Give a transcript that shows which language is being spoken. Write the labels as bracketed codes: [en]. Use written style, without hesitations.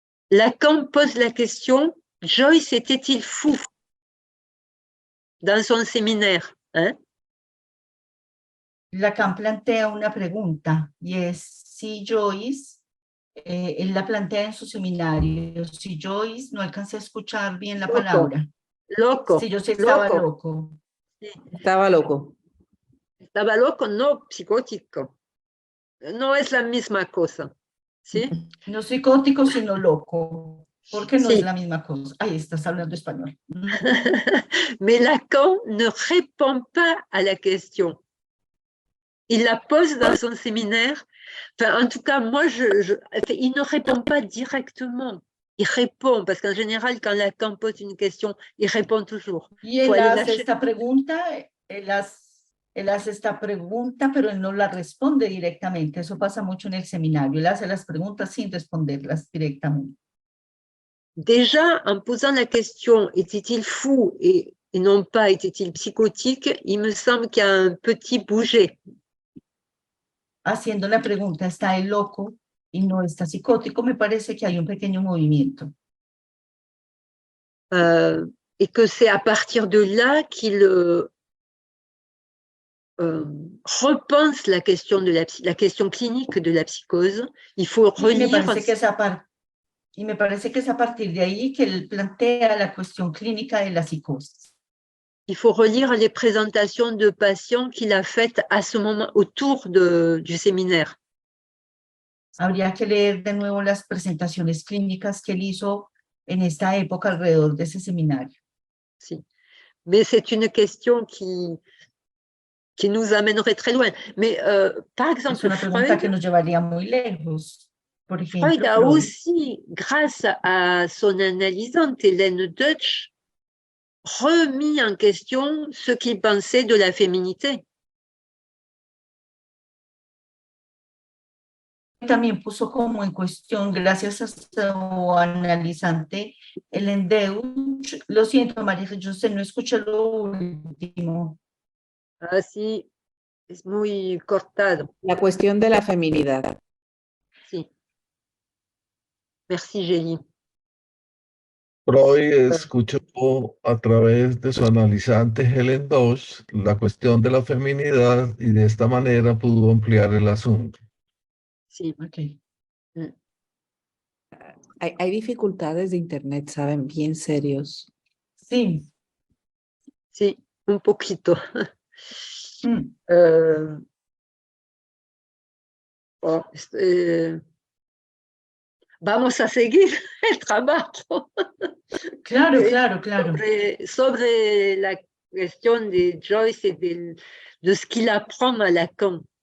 [fr] Lacan pose la question, Joyce était-il fou dans son séminaire, hein? [es] Lacan plantea una pregunta y es si Joyce, él la plantea en su seminario, si Joyce, no alcancé a escuchar bien la palabra. Loco. Si Joyce estaba loco. Sí. Estaba loco. Estaba loco, no psicótico. No es la misma cosa. ¿Sí? No psicótico, sino loco. Porque no es la misma cosa. Ahí estás hablando español. [fr] Mais Lacan ne répond pas à la question. Il la pose dans son séminaire. Enfin, en tout cas, moi, il ne répond pas directement. Il répond, parce qu'en général, quand Lacan pose une question, il répond toujours. [es] Y él hace esta pregunta, él hace esta pregunta, pero él no la responde directamente. Eso pasa mucho en el seminario. Él hace las preguntas sin responderlas directamente. [fr] Déjà, en posant la question, était-il fou et non pas était-il psychotique, il me semble qu'il y a un petit bouger. [es] Haciendo la pregunta, ¿está el loco y no está psicótico? Me parece que hay un pequeño movimiento. [fr] Et que c'est à partir de là qu'il repense la question la question clinique de la psychose. Il faut relire. [es] Y me parece que es a partir de ahí que él plantea la cuestión clínica de la psicosis. [fr] Il faut relire les présentations de patients qu'il a faites à ce moment autour du séminaire. [es] Habría que leer de nuevo las presentaciones clínicas que él hizo en esta época alrededor de ese seminario. Sí. [fr] Mais c'est une question qui nous amènerait très loin. Mais par exemple, [es] es una pregunta que nos llevaría muy lejos. Por ejemplo, [fr] Freud a aussi, grâce à son analysante Hélène Deutsch, remis en question ce qu'il pensait de la féminité. [es] también puso como en cuestión, gracias a su analizante, el Deutsch. Lo siento, María José, no escuché lo último. Ah, sí, es muy cortado. La cuestión de la feminidad. Sí. [fr] Merci, [es] Gélie. Freud escuchó a través de su analizante Helen Deutsch la cuestión de la feminidad y de esta manera pudo ampliar el asunto. Sí. Okay. Hay dificultades de internet, ¿saben? Bien serios. Sí. Sí, un poquito. Mm. Bon, vamos a seguir el trabajo. Claro, claro, claro. Sobre la cuestión de Joyce y de [fr] ce qu'il apprend à Lacan.